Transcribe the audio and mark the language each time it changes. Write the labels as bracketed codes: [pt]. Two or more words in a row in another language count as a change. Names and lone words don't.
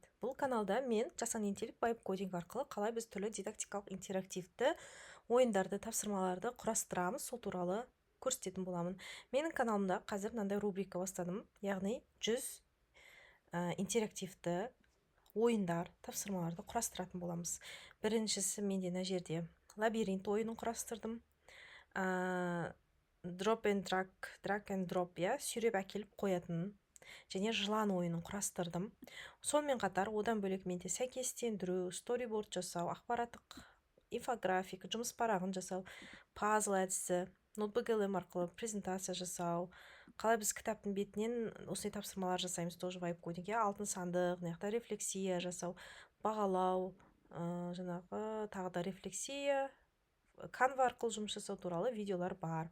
[kk] Бұл каналда мен жасанды интеллект [en] vibe coding [kk] арқылы қалай біз түрлі дидактикалық интерактивті ойындарды, тапсырмаларды құрастырамыз, сол туралы көрсететін боламын. Менің каналымда қазір мынандай рубрика бастадым, яғни 100 интерактивті ойындар, тапсырмаларды құрастыратын боламыз. Біріншісі менде мына жерде лабиринт ойынын құрастырдым. [en] Drop and drag and drop, [kk] сүйреп әкеліп қоятын және жылан ойынын құрастырдым. Сонымен қатар одан бөлек менде сәйкестендіру, сториборд жасау, ақпараттық инфографика, жұмыс парағын жасау, пазл әдісі, ноутбук LM арқылы презентация жасау, қалай біз кітаптың бетінен осындай тапсырмалар жасаймыз, тоже [en] vibe coding, [kk] алтын сандық, мына рефлексия жасау, бағалау, жаңағы тағы да рефлексия, Canva арқылы жұмыс жасау туралы видеолар бар.